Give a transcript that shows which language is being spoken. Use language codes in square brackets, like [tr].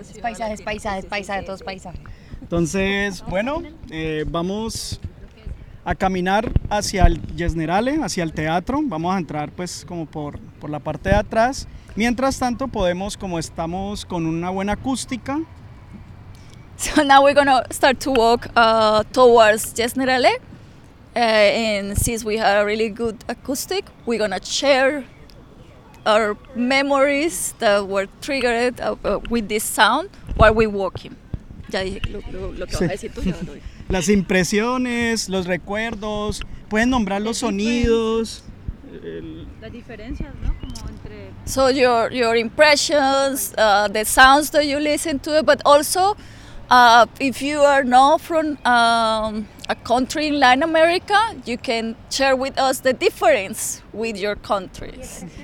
[es] Es paisaje, es paisaje, es paisaje, todo es paisaje. Entonces, bueno, vamos a caminar hacia el Yesnerale, hacia el teatro. Vamos a entrar pues como por la parte de atrás. Mientras tanto podemos, como estamos con una buena acústica. [en] So now we're gonna start to walk towards Yesnerale. And since we have a really good acoustic, we're gonna share our memories that were triggered with this sound while we're walking. [es] Ya dije lo que sí. Vas a decir tú. Las impresiones, los recuerdos, pueden nombrar los sonidos. Las diferencias, ¿no? Como entre. [en] So your impressions, the sounds that you listen to, but also if you are not from a country in Latin America, you can share with us the difference with your countries.